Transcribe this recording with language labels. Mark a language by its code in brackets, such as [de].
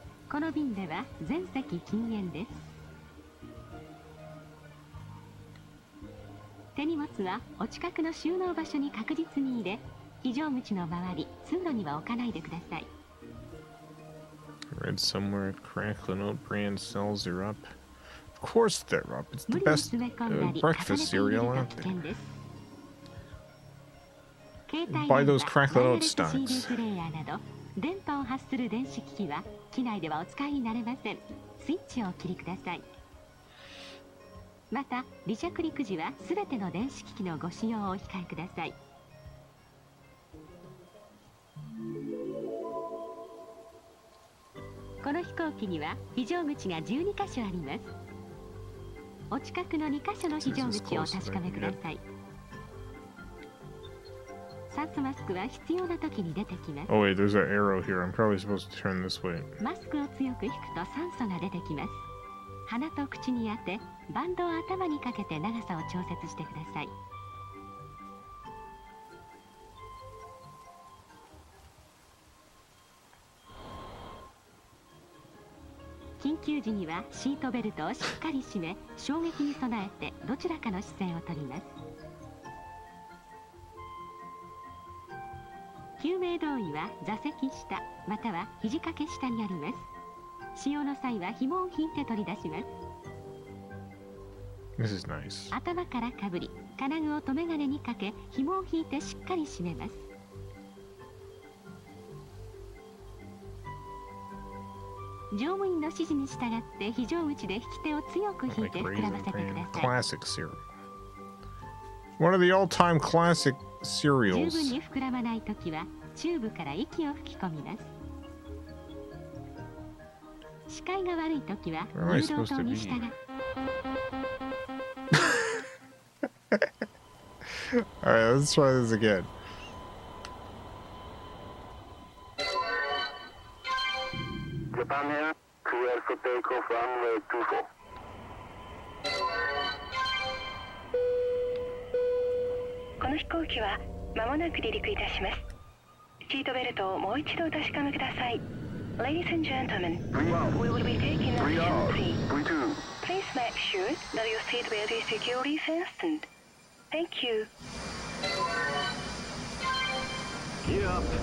[ja] この便では全席禁煙です。手荷物はお近くの収納場所に確実に入れ、非常口の周り、通路には置かないでください。 [en] I read somewhere Cracklin' Oat brand sells they're up. Of course they're up. It's the best breakfast cereal out there. Buy those Cracklin' Oat stocks. [ja] 電波を発する電子機器は機内ではお使いになれません。スイッチをお切りください。また離着陸時はすべての電子機器のご使用をお控えください。この飛行機には非常口が12カ所あります。お近くの2カ所の非常口をお確かめください。酸素マスクは必要な時に出てきます。 [en] Oh wait, there's an arrow here. I'm probably supposed to turn this way. [ja] マスクを強く引くと酸素が出てきます。鼻と口に当て、バンドを頭にかけて長さを調節してください。緊急時にはシートベルトをしっかり締め、衝撃に備えてどちらかの姿勢をとります。救命胴衣は座席下または肘掛け下にあります。使用の際は紐を引いて取り出します。 [en] This is nice. [ja] 頭からかぶり、金具を留め金にかけ、紐を引いてしっかり締めます。乗務員の指示に従って非常口で引き手を強く引いて膨らませてください。 [en] Classic cereal. One of the all-time classic cereals. [ja] 十分に膨らまないときはチューブから息を吹き込みます。視界が悪いときは誘導灯に従って。 [en] Alright, let's try this again. Japan Air, clear for takeoff runway 24. [ja] この飛行機は間もなく離陸いたします。シートベルトをもう一度お確かめください。 [en] Ladies and gentlemen, we will be taking option 3. Please make sure that your seatbelt is securely fastened. Thank you. Gear up.